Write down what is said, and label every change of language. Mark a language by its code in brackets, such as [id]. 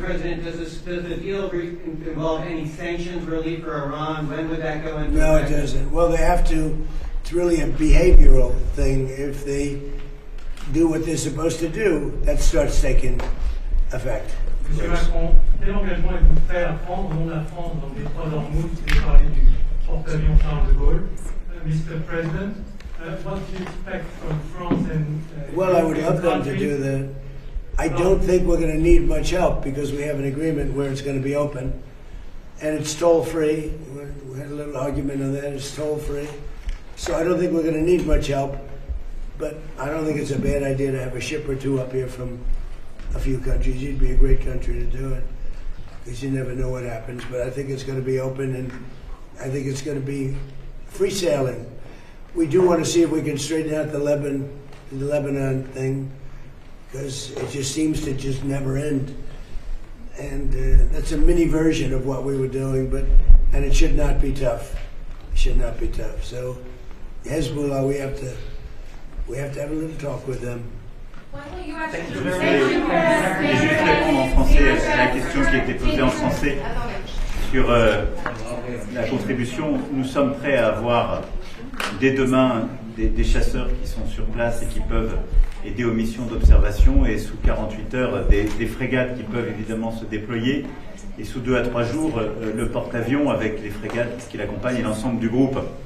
[en] President, does the deal involve any sanctions relief for Iran? When would that go into No, effect? it doesn't. Well, they have to. It's really a behavioral thing. If they do what they're supposed to do, that starts taking effect. [fr] Monsieur Macron, quel engagement êtes-vous prêt à prendre au nom de la France dans le détroit d'Hormuz? Vous avez parlé du porte-avions Charles de Gaulle. [en] Mr. President, what do you expect from France and Well, I would love them to do that. I don't think we're going to need much help because we have an agreement where it's going to be open. And it's toll-free. We had a little argument on that. It's toll-free. So I don't think we're going to need much help. But I don't think it's a bad idea to have a ship or two up here from a few countries. You'd be a great country to do it, because you never know what happens. But I think it's going to be open, and I think it's going to be free sailing. we do want to see if we can straighten out the Lebanon thing, because it just seems to just never end. And that's a mini version of what we were doing, and it should not be tough. It should not be tough. So Hezbollah, we have to have a little talk with them. [fr] Je vais juste répondre en français à la question qui a été posée en français sur la contribution. Nous sommes prêts à avoir dès demain des chasseurs qui sont sur place et qui peuvent aider aux missions d'observation, et sous 48 heures des frégates qui peuvent évidemment se déployer, et sous 2 à 3 jours le porte-avions avec les frégates qui l'accompagnent et l'ensemble du groupe.